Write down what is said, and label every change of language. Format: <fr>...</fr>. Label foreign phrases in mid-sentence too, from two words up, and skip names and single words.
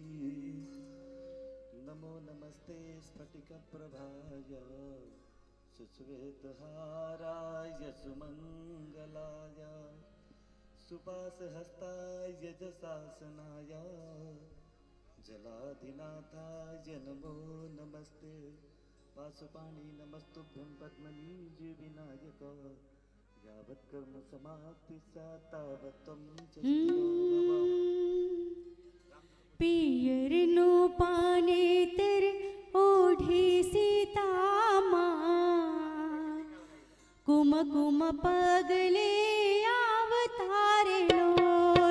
<sa>नमो नमस्ते स्फटिकप्रभाय सुश्वेतहाराय सुमङ्गलाय, सुपासहस्ताय जशासनाय, जलाधिनाथाय नमो नमस्ते. पाशुपाणि नमस्तुभ्यं पद्मनीज विनायक, यावत् कर्म समाप्ति स्यात् तावत् त्वं च</sa> <gu>પિયરનું પાને તર ઓઢી સીતામાં, કુમકુમ પગલે આવતારે લોલ.</gu>